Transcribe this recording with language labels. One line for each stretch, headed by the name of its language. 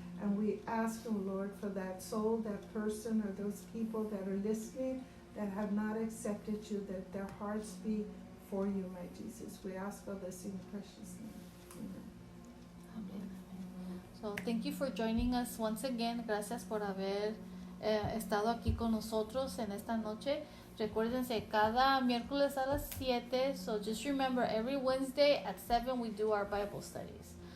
English: And we ask, oh Lord, for that soul, that person, or those people that are listening that have not accepted You, that their hearts be for You, my Jesus. We ask all this in precious name. Amen. Amen. So thank you for joining us once again.
Spanish: Gracias por haber estado aquí con nosotros en esta noche. Recuérdense, cada miércoles a las 7.
English: So just remember, every Wednesday at 7 we do our Bible studies.